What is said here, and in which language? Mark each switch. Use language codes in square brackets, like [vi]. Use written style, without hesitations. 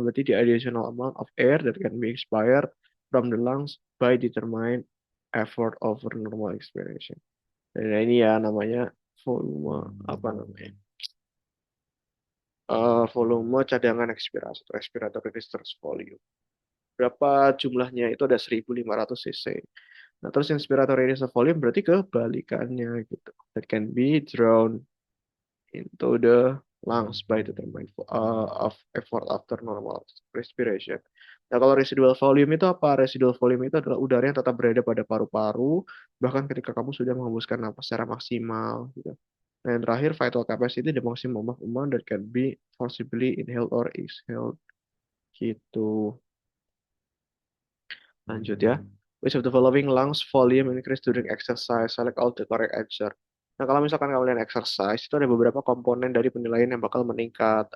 [id] Berarti [en] the additional amount of air that can be expired from the lungs by determined effort over normal expiration. [id] Dan ini ya namanya volume apa namanya? Volume cadangan ekspirasi atau [en] expiratory reserve volume. [id] Berapa jumlahnya? Itu ada 1500 cc. Nah, terus inspiratory reserve volume berarti kebalikannya gitu. [en] That can be drawn into the lungs by determined of effort after normal respiration. [id] Nah, kalau residual volume itu apa? Residual volume itu adalah udara yang tetap berada pada paru-paru, bahkan ketika kamu sudah menghembuskan napas secara maksimal. Gitu. Nah, yang terakhir, [en] vital capacity, the maximum amount that can be forcibly inhaled or exhaled. Gitu. [id] Lanjut ya. [en] Which of the following lungs volume increase during exercise? Select all the correct answer. [id] Nah, kalau misalkan kalian exercise, itu ada beberapa komponen dari penilaian yang bakal meningkat.